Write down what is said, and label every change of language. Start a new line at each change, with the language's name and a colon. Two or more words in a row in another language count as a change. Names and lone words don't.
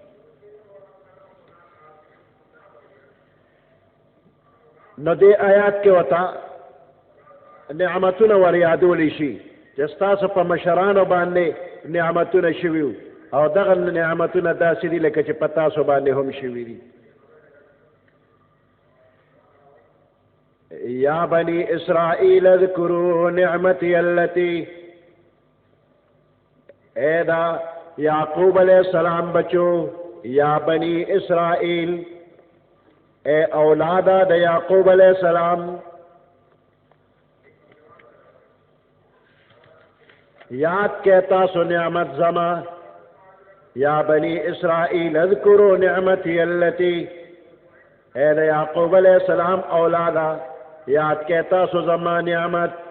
Pashto: نو دې آیات کې ورته نعمتونه ور یادولی شي چې ستاسو په مشرانو باندې نعمتونه شوي او دغه نعمتونه داسې دي لکه چې په تاسو باندې هم شوي دي.
Arabic: یا بنی اسرائیل اذکروا نعمتی التي.
Pashto: اے دا یعقوب
Arabic: علیہ السلام
Pashto: بچو
Arabic: یا بنی اسرائیل
Pashto: اے اولادا دا یعقوب
Arabic: علیہ السلام
Pashto: یاد کہتا سو نعمت زما
Arabic: یا بنی اسرائیل اذکروا نعمتی التی،
Pashto: اے دا یعقوب
Arabic: علیہ السلام
Pashto: اولادا یاد کہتا سو زمان نعمت،